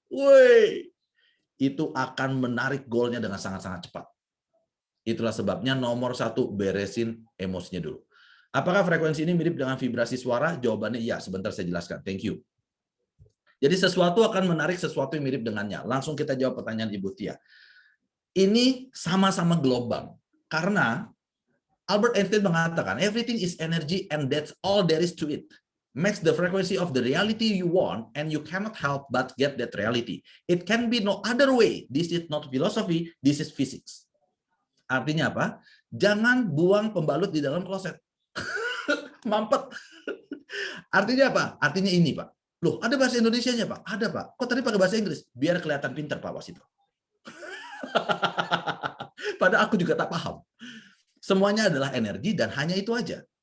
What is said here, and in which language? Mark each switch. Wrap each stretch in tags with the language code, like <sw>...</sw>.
<id>Woi, itu akan menarik golnya dengan sangat-sangat cepat. Itulah sebabnya nomor satu, beresin emosinya dulu. Apakah frekuensi ini mirip dengan vibrasi suara? Jawabannya iya, sebentar saya jelaskan.</id> <en>Thank you.</en> <id>Jadi sesuatu akan menarik sesuatu yang mirip dengannya. Langsung kita jawab pertanyaan Ibu Tia. Ini sama-sama gelombang. Karena Albert Einstein mengatakan,</id> <en>everything is energy and that's all there is to it. Match the frequency of the reality you want and you cannot help but get that reality. It can be no other way. This is not philosophy, this is physics.</en> <id>Artinya apa? Jangan buang pembalut di dalam kloset. Mampet. Artinya apa? Artinya ini, Pak. Loh, ada bahasa Indonesianya, Pak? Ada, Pak. Kok tadi pakai bahasa Inggris? Biar kelihatan pintar, Pak Wasito. Padahal aku juga tak paham. Semuanya adalah energi dan hanya itu aja.</id>